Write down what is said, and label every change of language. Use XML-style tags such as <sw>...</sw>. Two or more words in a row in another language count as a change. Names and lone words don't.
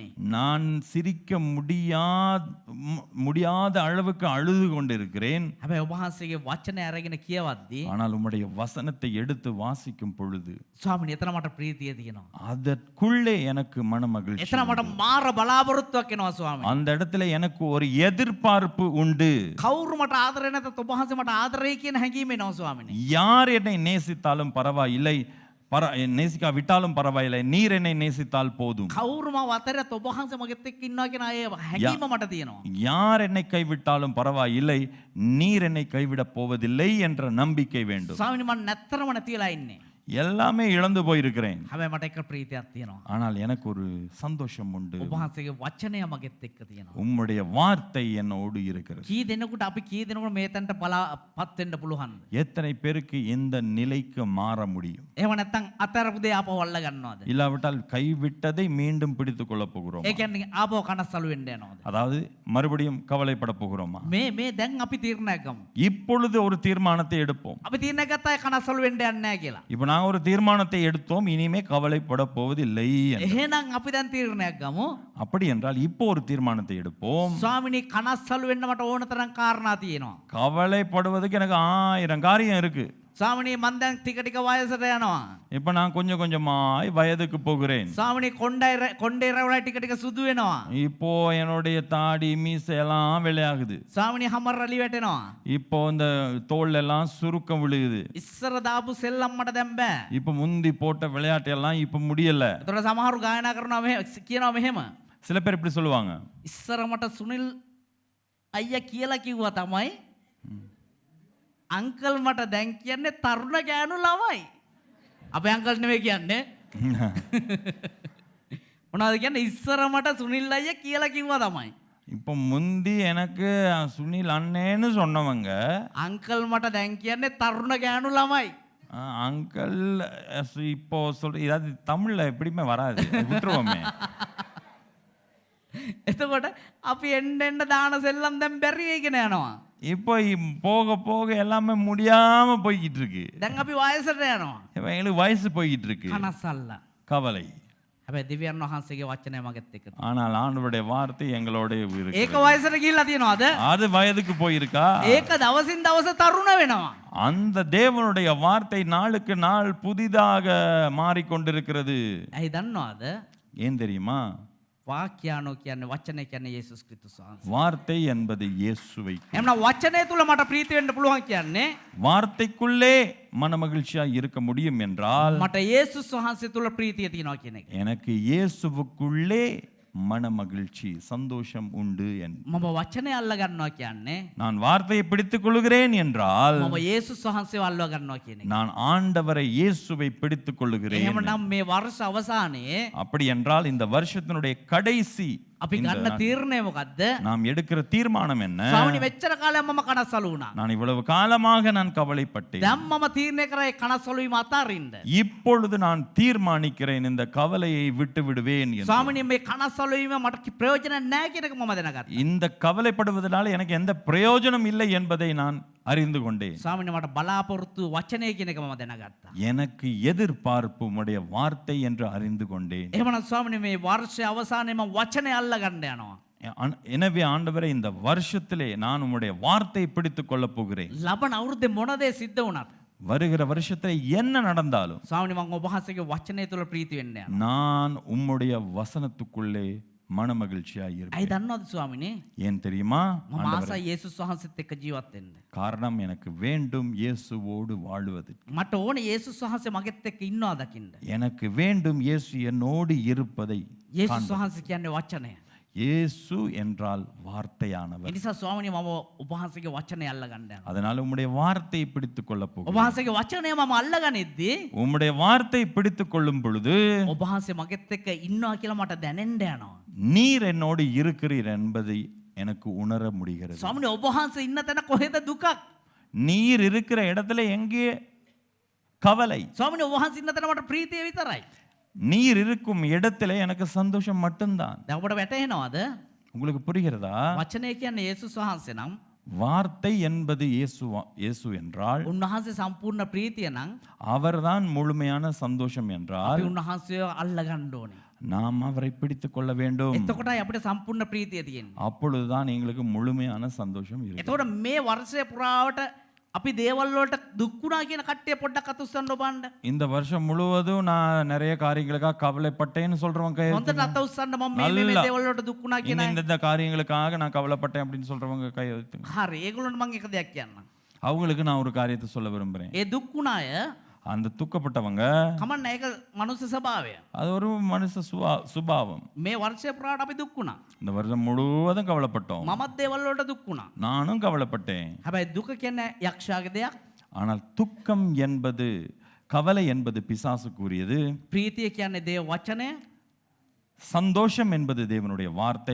<ta>நான் சிரிக்க முடியாத அளவுக்கு அழுது கொண்டிருக்கிறேன்.</ta> <si>හැබැයි ඔබ වහන්සේගේ වචනය අරගෙන කියවද්දී</si> <ta>ஆனால் உம்முடைய வசனத்தை எடுத்து வாசிக்கும் பொழுது</ta> <si>ස්වාමිනේ එතන මට ප්‍රීතිය තියෙනවා.</si> <ta>அதற்குள்ளே எனக்கு மன மகிழ்ச்சி.</ta> <si>එතන මට මාර බලාපොරොත්තුවක් එනවා ස්වාමිනේ.</si> <ta>அந்த இடத்துல எனக்கு ஒரு எதிர்பார்ப்பு உண்டு.</ta> <si>කවුරු මට ආදරේ නැතත් ඔබ වහන්සේ මට ආදරේ කියන හැඟීම එනවා ස්වාමිනේ.</si> <ta>யார் என்னை நேசித்தாலும் பரவாயில்லை, நேசிக்காவிட்டாலும் பரவாயில்லை, நீர் என்னை நேசித்தால் போதும்.</ta> <si>කවුරු මාව අතරත් ඔබ වහන්සේ මගෙත් එක්ක ඉන්නවා කියන අය හැඟීම මට තියෙනවා.</si> <ta>யார் என்னை கைவிட்டாலும் பரவாயில்லை, நீர் என்னை கைவிடப் போவதில்லை என்ற நம்பிக்கை வேண்டும்.</ta> <si>ස්වාමිනේ මම නැත්තරම නැති වෙලා ඉන්නේ.</si> <ta>எல்லாமே இழந்து போயிருக்கிறேன்.</ta> <si>හැබැයි මට එක ප්‍රීතියක් තියෙනවා.</si> <ta>ஆனால் எனக்கு ஒரு சந்தோஷம் உண்டு.</ta> <si>ඔබ වහන්සේගේ වචනය මගෙත් එක්ක තියෙනවා.</si> <ta>உம்முடைய வார்த்தை என்னோடு இருக்கிறது.</ta> <si>කී දෙනෙකුට අපි කී දෙනෙකුට මේ තැනට බලාපත් වෙන්න පුළුවන්ද?</si> <ta>எத்தனை பேருக்கு இந்த நிலைக்கு மாற முடியும்?</ta> <si>එහෙම නැත්නම් අතරපු දේ ආපහු අල්ල ගන්නවද?</si> <ta>இல்லாவிட்டால் கைவிட்டதை மீண்டும் பிடித்துக் கொள்ள போகிறோம்.</ta> <si>ඒ කියන්නේ ආපහු කනස්සලු වෙන්න යනවද?</si> <ta>அதாவது மறுபடியும் கவலைப்பட போகிறோமா?</ta> <si>මේ දැන් අපි තීරණයක් ගමු.</si> <ta>இப்பொழுது ஒரு தீர்மானத்தை எடுப்போம்.</ta> <si>අපි තීරණයක් ගත්තා කනස්සලු වෙන්න යන්නේ නැහැ කියලා.</si> <ta>இப்போ நாங்கள் ஒரு தீர்மானத்தை எடுத்தோம், இனிமே கவலைப்பட போவதில்லை என்று.</ta> <si>එහෙනම් අපි දැන් තීරණයක් ගමු.</si> <ta>அப்படி என்றால் இப்போ ஒரு தீர்மானத்தை எடுப்போம்.</ta> <si>ස්වාමිනී කනස්සලු වෙන්න මට ඕන තරම් කාරණා තියෙනවා.</si> <ta>கவலைப்படுவதுக்கு எனக்கு 1000 காரியம் இருக்கு.</ta> <si>ස්වාමිනී මං දැන් ටික ටික වයසට යනවා.</si> <ta>இப்போ நான் கொஞ்சம் கொஞ்சமாய் வயதுக்கு போகிறேன்.</ta> <si>ස්වාමිනී කොණ්ඩේ රැවුලා ටික ටික සුදු වෙනවා.</si> <ta>இப்போ என்னுடைய தாடி மீசை எல்லாம் வெள்ளையாகுது.</ta> <si>ස්වාමිනී හමර රලි වැටෙනවා.</si> <ta>இப்போ இந்த தோல் எல்லாம் சுருக்கம் விழுகுது.</ta> <si>ඉස්සර දාපු සෙල්ලම් මට දැන් බෑ.</si> <ta>இப்போ முந்தி போட்ட விளையாட்டு எல்லாம் இப்போ முடியல.</ta> <si>ඒතර සමහරු ගායනා කරනවා කියනවා මෙහෙම.</si> <ta>சில பேர் இப்படி சொல்லுவாங்க,</ta> <si>ඉස්සර මට සුනිල් අයියා කියලා කිව්වා තමයි අංකල් මට දැන් කියන්නේ තරුණ ගෑනු ළමයි. අපේ අංකල් නෙවෙයි කියන්නේ. මොනවද කියන්නේ ඉස්සර මට සුනිල් අයියා කියලා කිව්වා තමයි.</si> <ta>இப்போ முந்தி எனக்கு சுனில் அண்ணேன்னு சொன்னவங்க</ta> <si>අංකල් මට දැන් කියන්නේ තරුණ ගෑනු ළමයි.</si> <ta>அங்கிள் இப்போ சொல்ற இதாவது தமிழ்ல எப்படியுமே வராது, விட்டுருவோமே.</ta> <si>එතකොට අපි එන්න එන්න දාන සෙල්ලම් දැන් බැරි වෙගෙන යනවා.</si> <ta>இப்போ போக போக எல்லாமே முடியாம போய்கிட்டு இருக்கு.</ta> <si>දැන් අපි වයසට යනවා.</si> <ta>இப்ப எங்களுக்கு வயசு போய்கிட்டு இருக்கு.</ta> <si>කනස්සල්ල.</si> <ta>கவலை.</ta> <si>හැබැයි දෙවියන් වහන්සේගේ වචනය මගෙත් එක්ක.</si> <ta>ஆனால் ஆண்டவருடைய வார்த்தை எங்களோட இருக்கு.</ta> <si>ඒක වයසට ගිහිල්ලා තියෙනවද?</si> <ta>அது வயதுக்கு போயிருக்கா?</ta> <si>ඒක දවසින් දවස තරුණ වෙනවා.</si> <ta>அந்த தேவனுடைய வார்த்தை நாளுக்கு நாள் புதிதாக மாறிக்கொண்டிருக்கிறது.</ta> <si>ඇයි දන්නවද?</si> <ta>ஏன் தெரியுமா?</ta> <si>වාක්‍යානෝ කියන්නේ වචනය කියන්නේ යේසුස් ක්‍රිස්තුස් වහන්සේ.</si> <ta>வார்த்தை என்பது இயேசுவை.</ta> <si>එහෙනම් වචනය තුල මට ප්‍රීති වෙන්න පුළුවන් කියන්නේ</si> <ta>வார்த்தைக்குள்ளே மனமகிழ்ச்சியா இருக்க முடியும் என்றால்</ta> <si>මට යේසුස් වහන්සේ තුල ප්‍රීතිය තියෙනවා කියන එක.</si> <ta>எனக்கு இயேசுவுக்குள்ளே மனமகிழ்ச்சி சந்தோஷம் உண்டு என்று.</ta> <si>මම වචනය අල්ල ගන්නවා කියන්නේ</si> <ta>நான் வார்த்தையை பிடித்துக் கொள்கிறேன் என்றால்</ta> <si>මම යේසුස් වහන්සේව අල්ලව ගන්නවා කියන එක.</si> <ta>நான் ஆண்டவரை இயேசுவை பிடித்துக் கொள்ளுகிறேன்.</ta> <si>එහෙමනම් මේ වර්ෂ අවසානයේ</si> <ta>அப்படி என்றால் இந்த வருஷத்தினுடைய கடைசி</ta> <si>අපි ගන්න තීරණය මොකද්ද?</si> <ta>நாம் எடுக்கிற தீர்மானம் என்ன?</ta> <si>ස්වාමිනී මෙච්චර කාලයක් මම කනස්සලු වුණා.</si> <ta>நான் இவ்வளவு காலமாக நான் கவலைப்பட்டேன்.</ta> <si>දැන් මම තීරණය කරේ කනස්සලු වීම අතාරින්න.</si> <ta>இப்பொழுது நான் தீர்மானிக்கிறேன் இந்த கவலையை விட்டு விடுவேன் என்று.</ta> <si>ස්වාමිනී මේ කනස්සලු වීම මට ප්‍රයෝජන නැහැ කියන එක මම දැනගත්තා.</si> <ta>இந்த கவலைப்படுவதனால எனக்கு எந்த பிரயோஜனம் இல்லை என்பதை நான் அறிந்து கொண்டேன்.</ta> <si>ස්වාමිනී මට බලාපොරොත්තු වචනය කියන එක මම දැනගත්තා.</si> <ta>எனக்கு எதிர்பார்ப்பு உம்முடைய வார்த்தை என்று அறிந்து கொண்டேன்.</ta> <si>එහෙමනම් ස්වාමිනී මේ වර්ෂයේ අවසානයේ මම වචනය අල්ල ගන්න යනවා.</si> <ta>எனவே ஆண்டவரே இந்த வருஷத்திலே நான் உம்முடைய வார்த்தையை பிடித்துக் கொள்ளப் போகிறேன்.</ta> <si>ලබන අවුරුද්දේ මොන දේ සිද්ධ වුණත්</si> <ta>வருகிற வருஷத்துல என்ன நடந்தாலும்</ta> <si>ස්වාමිනී මම ඔබ වහන්සේගේ වචනය තුල ප්‍රීති වෙන්න යනවා.</si> <ta>நான் உம்முடைய வசனத்துக்குள்ளே மனமகிழ்ச்சியா</ta> <si>ඇයි</si> <ta>இருப்பேன்.</ta> <si>දන්නවද ස්වාමිනී?</si> <ta>ஏன் தெரியுமா?</ta> <si>මම ආසයි යේසුස් වහන්සේත් එක්ක ජීවත් වෙන්න.</si> <ta>காரணம் எனக்கு வேண்டும் இயேசுவோடு வாழ்வது.</ta> <si>මට ඕනේ යේසුස් වහන්සේ මගෙත් එක්ක ඉන්නවා දකින්න.</si> <ta>எனக்கு வேண்டும் இயேசு என்னோடு இருப்பதை.</ta> <si>යේසුස් වහන්සේ කියන්නේ වචනය.</si> <ta>இயேசு என்றால்</ta> <si>ඒ</si> <ta>வார்த்தையானவர்.</ta> <si>නිසා ස්වාමිනී මම ඔබ වහන්සේගේ වචනය අල්ල ගන්න යනවා.</si> <ta>அதனால உம்முடைய வார்த்தையை பிடித்துக் கொள்ளப்</ta> <si>ඔබ</si> <ta>போகிறேன்.</ta> <si>වහන්සේගේ වචනය මම අල්ල ගනිද්දී</si> <ta>உம்முடைய வார்த்தை பிடித்துக் கொள்ளும் பொழுது</ta> <si>ඔබ වහන්සේ මගෙත් එක්ක ඉන්නවා කියලා මට දැනෙන්න යනවා.</si> <ta>நீர் என்னோடு இருக்கிறீர் என்பதை எனக்கு உணர முடிகிறது.</ta> <si>ස්වාමිනී ඔබ වහන්සේ ඉන්න තැන කොහෙද දුකක්?</si> <ta>நீர் இருக்கிற இடத்துல எங்கே கவலை?</ta> <si>ස්වාමිනී ඔබ වහන්සේ ඉන්න තැන මට ප්‍රීතිය විතරයි.</si> <ta>நீர் இருக்கும் இடத்துல எனக்கு சந்தோஷம் மட்டும்தான்.</ta> <si>දැන් ඔබට වැටහෙනවද?</si> <ta>உங்களுக்கு புரிகிறதா?</ta> <si>වචනය කියන්නේ යේසුස් වහන්සේ නම්</si> <ta>வார்த்தை என்பது இயேசு என்றால்</ta> <si>උන්වහන්සේ සම්පූර්ණ ප්‍රීතිය නම්</si> <ta>அவர்தான் முழுமையான சந்தோஷம்</ta> <si>අපි</si> <ta>என்றால்</ta> <si>උන්වහන්සේව අල්ල ගන්න ඕනේ.</si> <ta>நாம் அவரை பிடித்துக் கொள்ள வேண்டும்.</ta> <si>එතකොටයි අපිට සම්පූර්ණ ප්‍රීතිය තියෙන්නේ.</si> <ta>அப்பொழுதுதான் எங்களுக்கு முழுமையான சந்தோஷம் இருக்கும்.</ta> <si>එතකොට මේ වර්ෂය පුරාවට අපි දේවල් වලට දුක් වුණා කියන කට්ටිය පොඩ්ඩක් අතුස්සන්න ඔබන්න.</si> <ta>இந்த வருஷம் முழுவதும் நான் நிறைய காரியங்களுக்காக கவலைப்பட்டேன்னு சொல்றவங்க கை</ta> <si>හොඳට අත උස්සන්න මම මේ දේවල් වලට දුක් වුණා කියන අය.</si> <ta>இந்த காரியங்களுக்காக நான் கவலைப்பட்டேன் அப்படின்னு சொல்றவங்க கை வைத்துங்க.</ta> <si>හරි ඒගොල්ලන්ට මම එක දෙයක් කියන්නම්.</si> <ta>அவங்களுக்கு நான் ஒரு காரியத்தை சொல்ல விரும்புறேன்.</ta> <si>ඒ දුක් වුණ අය</si> <ta>அந்த துக்கப்பட்டவங்க</ta> <si>කමන්න ඒක මනුස්ස ස්වභාවය.</si> <ta>அது ஒரு மனுஷ சுபாவம்.</ta> <si>මේ වර්ෂය පුරාවට අපි දුක් වුණා.</si> <ta>இந்த வருஷம் முழுவதும் கவலைப்பட்டோம்.</ta> <si>මමත් දේවල් වලට දුක් වුණා.</si> <ta>நானும் கவலைப்பட்டேன்.</ta> <si>හැබැයි දුක කියන්නේ යක්ෂයාගේ දෙයක්.</si> <ta>ஆனால் துக்கம் என்பது கவலை என்பது பிசாசுக்குரியது.</ta> <si>ප්‍රීතිය කියන්නේ දේව වචනය.</si> <ta>சந்தோஷம் என்பது தேவனுடைய வார்த்தை.</ta>